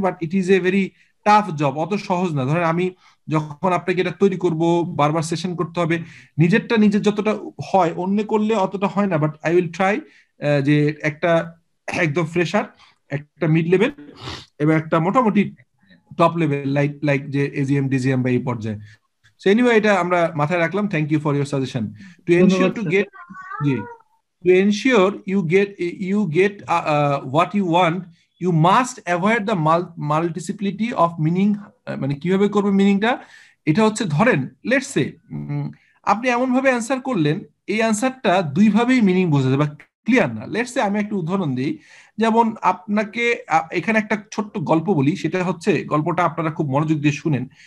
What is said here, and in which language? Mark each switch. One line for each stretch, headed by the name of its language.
English: but it is a very tough job,
Bangla: অত সহজ না। ধরেন আমি যখন আপনাকে এটা তৈরি করব, বারবার সেশন করতে হবে, নিজের যতটা হয় অন্য করলে অতটা হয় না। বাট আই উইল ট্রাই যে একটা একদম ফ্রেশার, একটা মিড লেভেল এবং একটা মোটামুটি টপ লেভেল লাইক যে এজিএম ডিজিএম বা এই পর্যায়ে।
English: so anyway,
Bangla: এটা আমরা মাথায় রাখলাম।
English: Thank you for your suggestion. To ensure to get জি to ensure you get what you want, you must avoid the multiplicity of meaning.
Bangla: মানে কিভাবে করবে মিনিংটা, এটা হচ্ছে ধরেন লেটস সে আপনি এমন ভাবে অ্যান্সার করলেন, এই অ্যান্সারটা দুই ভাবেই মিনিং বোঝা যাবে, ক্লিয়ার না। লেটস সে আমি একটা উদাহরণ দিই, যেমন আপনাকে এখানে একটা ছোট্ট গল্প বলি, সেটা হচ্ছে গল্পটা আপনারা খুব মনোযোগ দিয়ে শুনেন।